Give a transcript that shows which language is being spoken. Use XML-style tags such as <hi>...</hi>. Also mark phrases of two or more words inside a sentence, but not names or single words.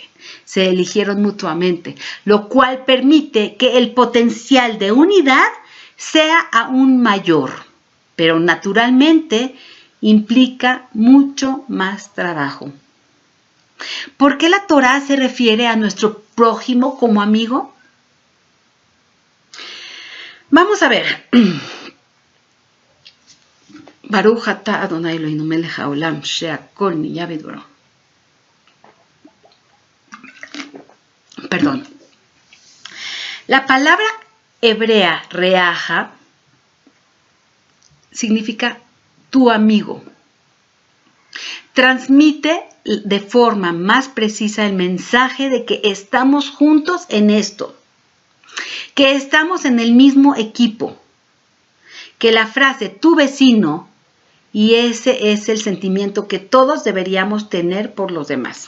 <es>Se eligieron mutuamente, lo cual permite que el potencial de unidad sea aún mayor, pero naturalmente implica mucho más trabajo. ¿Por qué la Torá se refiere a nuestro prójimo como amigo? Vamos a ver.</es> <he>ברוך אתה אדוני אלוהינו מלך העולם שהכל נהיה בדברו.</he> <es>Perdón. La palabra hebrea reaja significa tu amigo. Transmite de forma más precisa el mensaje de que estamos juntos en esto, que estamos en el mismo equipo, que la frase tu vecino, y ese es el sentimiento que todos deberíamos tener por los demás.</es>